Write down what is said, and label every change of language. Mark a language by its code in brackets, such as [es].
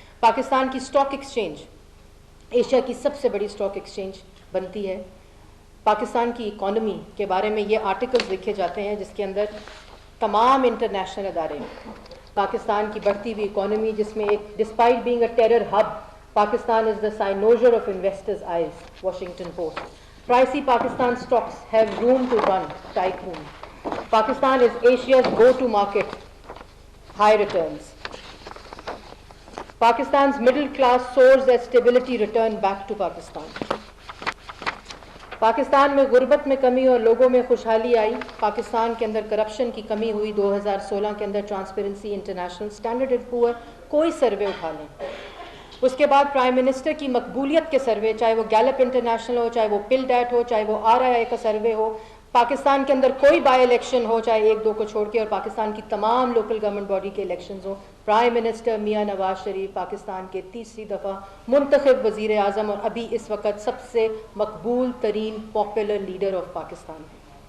[ur] پاکستان کی stock exchange Asia کی سب سے بڑی اسٹاک ایکسچینج بنتی ہے. پاکستان کی اکانومی کے بارے میں یہ آرٹیکلز لکھے جاتے ہیں جس کے اندر تمام انٹرنیشنل ادارے پاکستان کی بڑھتی ہوئی اکانومی، جس میں ایک [en] despite being a terror hub Pakistan is the cynosure of investors eyes, [ur] Washington post. [en] Pricey Pakistan stocks have room to run, tycoon. Pakistan is Asia's go-to market, high returns. Pakistan's middle class soars as stability return back to Pakistan. [ur] Pakistan میں غربت میں کمی اور لوگوں میں خوشحالی آئی. پاکستان کے اندر corruption کی کمی ہوئی. 2016 کے اندر ٹرانسپیرنسی انٹرنیشنل، اسٹینڈرڈ اینڈ پور، کوئی سروے اٹھا لیں. اس کے بعد پرائم منسٹر کی مقبولیت کے سروے، چاہے وہ گیلپ انٹرنیشنل ہو، چاہے وہ پل ڈیٹ ہو، چاہے وہ RIA کا سروے ہو، پاکستان کے اندر کوئی بائی الیکشن ہو، چاہے ایک دو کو چھوڑ کے، اور پاکستان کی تمام لوکل گورنمنٹ باڈی کے الیکشنز ہوں، پرائم منسٹر میاں نواز شریف پاکستان کے تیسری دفعہ منتخب وزیر اعظم اور ابھی اس وقت سب سے مقبول ترین [en] popular leader of Pakistan [ur] ہیں.